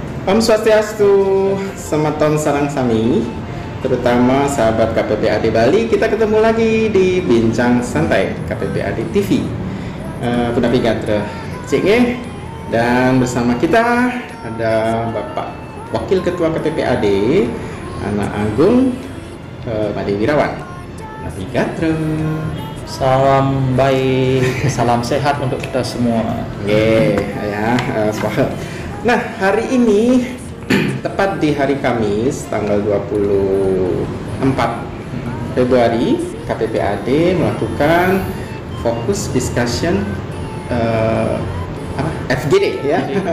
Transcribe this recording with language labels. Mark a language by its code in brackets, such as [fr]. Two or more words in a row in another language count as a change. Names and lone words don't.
[ban] Om Swastiastu, Semeton Sarang Sami, [id] terutama sahabat KPPAD Bali. Kita ketemu lagi di Bincang Santai KPPAD TV. Kudapi Gatra Cik, dan bersama kita ada Bapak Wakil Ketua KPPAD Anak Agung Made Wirawan. Kudapi Gatra. Salam baik, salam sehat untuk kita semua. Nah, hari ini tepat di hari Kamis tanggal 24 Februari KPPAD melakukan [en] fokus discussion [id] FGD ya.